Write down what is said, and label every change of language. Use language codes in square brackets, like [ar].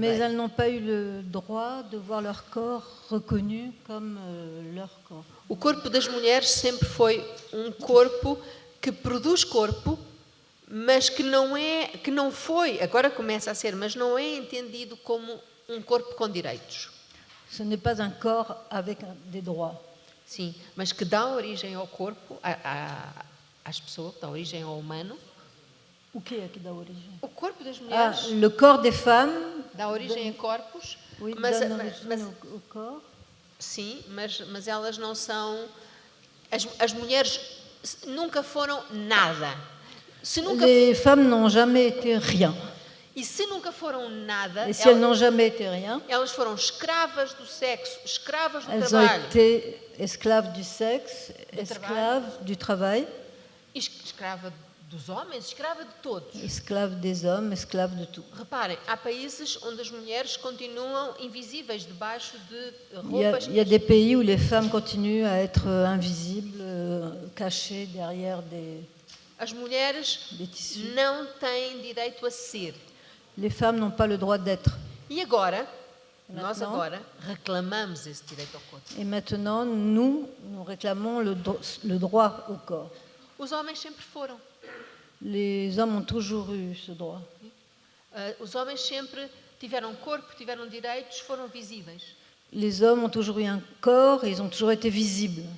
[fr] Mais elles n'ont pas eu le droit de voir leur corps reconnu comme leur corps. [pt] O corpo das mulheres sempre foi um corpo que produz corpo, mas que não foi, agora começa a ser, mas não é entendido como um corpo com direitos. [fr] Ce n'est pas un corps avec des droits. [pt] Sim, mas que dá origem ao corpo, às pessoas, dá origem ao humano. O que é que dá origem? O corpo das mulheres. [fr] Le corps des femmes [pt] dá origem a corpos. [fr] Oui, [pt] mas o corps. Sim, mas elas não são... As mulheres nunca foram nada. [fr] Les femmes n'ont jamais été rien. [pt] E se nunca foram nada, [fr] et si elles n'ont jamais été rien, [pt] elas foram escravas do sexo, escravas do [fr] elles [pt] trabalho. [fr] Elles ont été esclaves du sexe, esclaves du travail. [pt] Escrava dos homens, escrava de todos. [fr] Esclaves des hommes, esclaves de tout. [pt] Reparem, há países onde as mulheres continuam invisíveis debaixo de roupas. [fr] Il y a des pays où les femmes continuent à être invisibles, cachées derrière des... [pt] As mulheres não têm direito a ser. [fr] Les femmes n'ont pas le droit d'être. [pt] E agora, nós agora reclamamos esse direito ao corpo. [fr] Et maintenant, nous réclamons le droit au corps. [pt] Os homens sempre foram. [fr] Les hommes ont toujours eu ce droit. [pt] Os homens sempre tiveram corpo, tiveram direitos, foram visíveis. [fr] Les hommes ont toujours eu un corps et ils ont toujours été visibles.